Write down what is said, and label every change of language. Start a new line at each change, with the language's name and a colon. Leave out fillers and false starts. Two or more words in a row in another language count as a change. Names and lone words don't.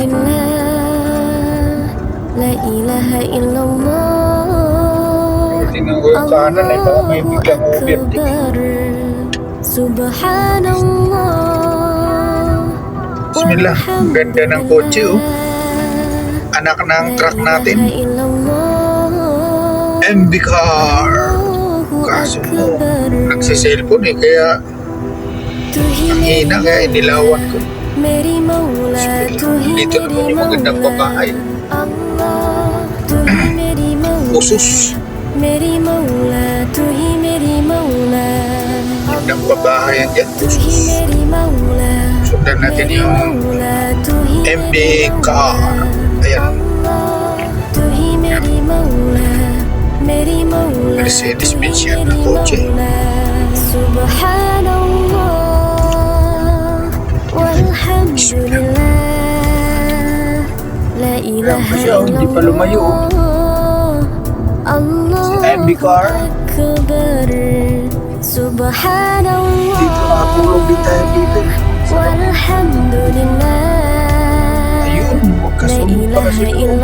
Arabic: لله لا إله إلا الله
Filipino: Tingnan ko yung kanan eh, baka may biglang overtake.
Arabic: أكبر سبحان الله
Filipino: Bismillah, ang ganda ng kotse oh. Anak ng truck natin, MB car. Kaso mo, nagsiselfone eh, kaya ang hina, kaya inilawan ko. Dito naman yung magandang babae. Usus. Magandang babae yan dyan, usus. Sundan natin yung MB car. Ayan. Mercedes-Benz yan na kotse.
Arabic: سبحان الله والحمد لله لا إله
Filipino: Hindi pa lumayo, oh. Allah MB car.
Arabic: أكبر سبحان الله
Filipino: Dito nakatulog din tayo dito. walhamdulillah Ayun, huwag ka la sunod pa kasi ilaha doon. illallah